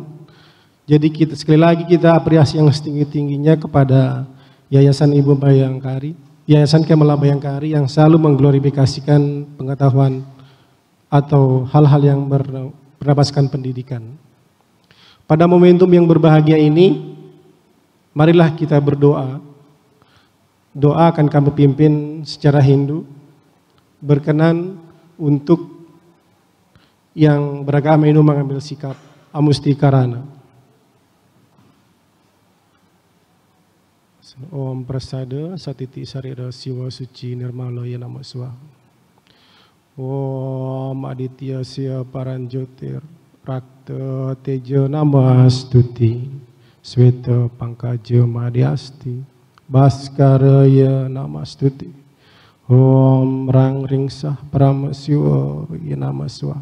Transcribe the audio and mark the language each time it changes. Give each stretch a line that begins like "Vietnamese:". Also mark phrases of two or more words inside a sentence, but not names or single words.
Indonesian: Jadi kita sekali lagi kita apresiasi yang setinggi-tingginya kepada Yayasan Ibu Bayangkari, Yayasan Kemala Bayangkari yang selalu mengglorifikasikan pengetahuan atau hal-hal yang berdasarkan pendidikan. Pada momentum yang berbahagia ini, marilah kita berdoa. Doa akan kami pimpin secara Hindu, berkenan untuk yang beragama Hindu mengambil sikap amustikarana.
Sanskrit: Om Prasada Satiti Sarira Siwa Suci Nirmaloya Nama Swaha. Om Aditya Sia Paranjotir Rakta Teja Namastuti Sweta Pangkaja Madhyasti Bhaskaraya Namastuti Om Rang Ringsah Paramasiwa Yanamaswa.